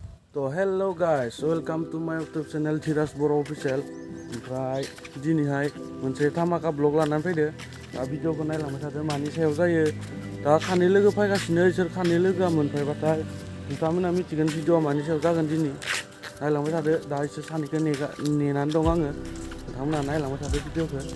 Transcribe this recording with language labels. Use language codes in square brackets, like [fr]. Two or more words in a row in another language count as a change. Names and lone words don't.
[brx] तो [en] Hello guys welcome to my YouTube channel [brx] धीराज बर' अफिसियेल ओमफ्राय दिनैहाय मोनसे धामाका ब्लग लानानै फैदो दा भिडिअखौ नायलांबाय थादो मानि सायाव जायो दा खानै लोगो फैगासिनो इसोर खानै लोगोआ मोनफैबाथाय नोंथांमोना मिथिगोन भिडिअआ मानि सायाव जागोन दिनै नायलांबाय थादो दा इसोर सानैखौ नेनानै दं आङो नोंथांमोना नायलांबाय थादो भिडिअखौ